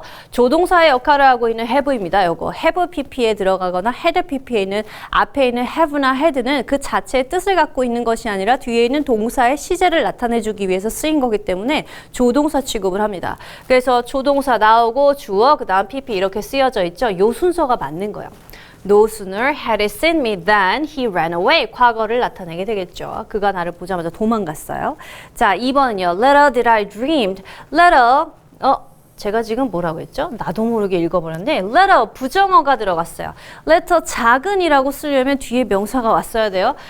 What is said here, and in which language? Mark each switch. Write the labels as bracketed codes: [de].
[ko] 그래서 조동사의 역할을 하고 있는 have입니다. 요거 have pp에 들어가거나 had pp에 있는 앞에 있는 have나 had는 그 자체의 뜻을 갖고 있는 것이 아니라 뒤에 있는 동사의 시제를 나타내주기 위해서 쓰인 거기 때문에 조동사 취급을 합니다. 그래서 조동사 나오고 주어 그 다음 pp 이렇게 쓰여져 있죠. 요 순서가 맞는 거예요. [en] No sooner had he seen me than he ran away. [ko] 과거를 나타내게 되겠죠. 그가 나를 보자마자 도망갔어요. 자, 2번은요. [en] Little did I dreamed. [ko] Little, 제가 지금 뭐라고 했죠? 나도 모르게 읽어버렸는데 little 부정어가 들어갔어요. little 작은이라고 쓰려면 뒤에 명사가 왔어야 돼요.